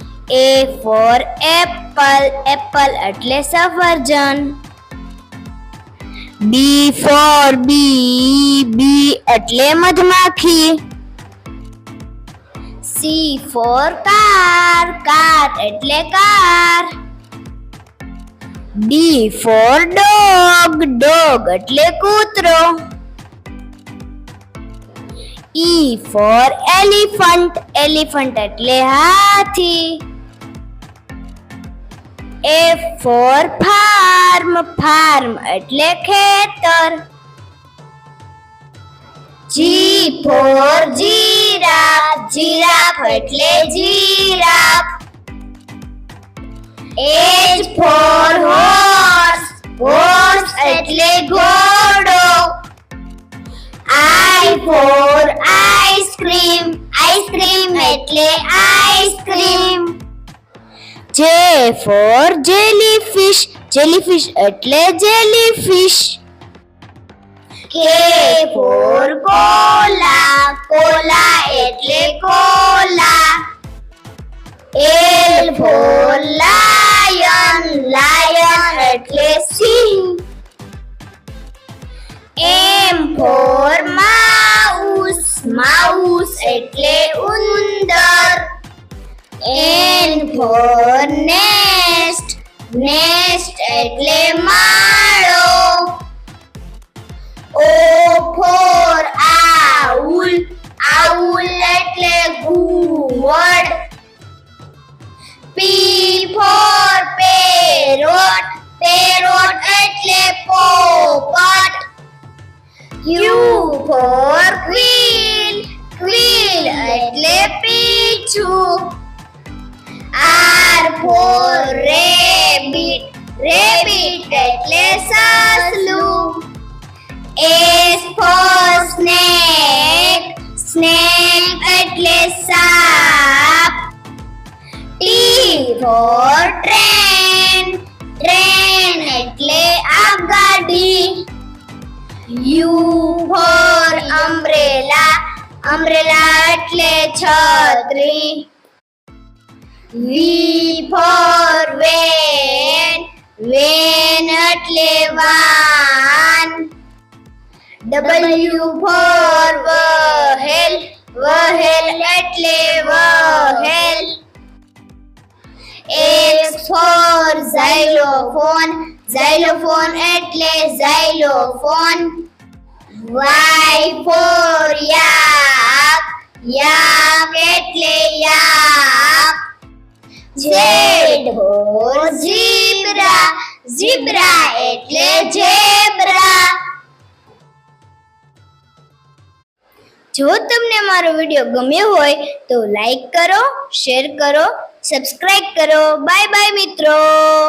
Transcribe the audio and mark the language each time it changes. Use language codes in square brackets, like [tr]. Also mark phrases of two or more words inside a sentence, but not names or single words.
[en] A for apple, apple [gu] એટલે સફરજન. [en] B for bee, bee [gu] એટલે મધમાખી. [en] C for car, car [gu] એટલે કાર. [en] D for dog, dog [gu] એટલે કૂતરો. [en] E for elephant, elephant [gu] એટલે હાથી. [en] F for farm, farm [gu] એટલે ખેતર. [en] G for giraffe, giraffe [gu] એટલે જીરાફ. [en] H for horse, horse [gu] એટલે ઘોડો. [en] I for ice cream, ice cream [gu] એટલે આઈસ્ક્રીમ. [en] J for jellyfish, jellyfish એટલે jellyfish. K for cola, cola એટલે cola. L for lion, lion [gu] એટલે સિંહ. [en] M for mouse, mouse [gu] એટલે ઉંદર. [en] N for nest, nest [gu] એટલે માળો. [en] O for owl, owl [gu] એટલે ઘુવડ. [en] P for parrot, parrot [gu] એટલે પોપટ. [en] Q for quail, quail [gu] એટલે પીછું. [en] R for rabbit, rabbit [gu] એટલે સસલું. [en] S for snake, snake [gu] એટલે સાપ. [en] T for train, train [gu] એટલે આગાડી. [en] U for umbrella, umbrella [gu] એટલે છત્રી. [en] V for van, van [gu] એટલે વાન. [en] W for whale, whale [gu] એટલે વહેલ. [en] X for xylophone, xylophone એટલે xylophone. Y for yak, yak એટલે yak. Z for zebra, zebra [gu] એટલે ઝેબ્રા. જો તમને મારો વિડિયો ગમ્યો હોય તો લાઈક કરો, શેર કરો, સબસ્ક્રાઇબ કરો. [en] bye bye [gu] મિત્રો.